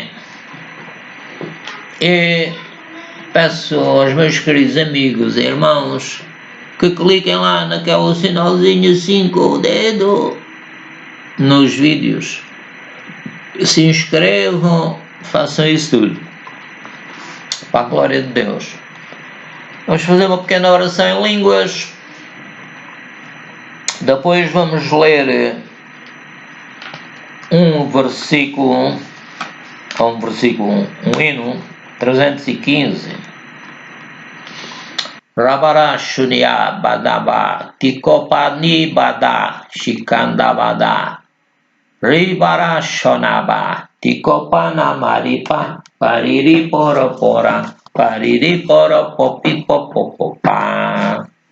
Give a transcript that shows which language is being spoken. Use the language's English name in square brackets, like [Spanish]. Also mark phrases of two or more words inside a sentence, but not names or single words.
[Portuguese] E peço aos meus queridos amigos e irmãos que cliquem lá naquele sinalzinho assim com o dedo nos vídeos. Se inscrevam, façam isso tudo. Para a glória de Deus. Vamos fazer uma pequena oração em línguas. Depois vamos ler um hino 315. Rabarashunia badaba tikopani bada shikandabada ribarashonaba tikopana maripa pariri poropora pariri poropopipopopopa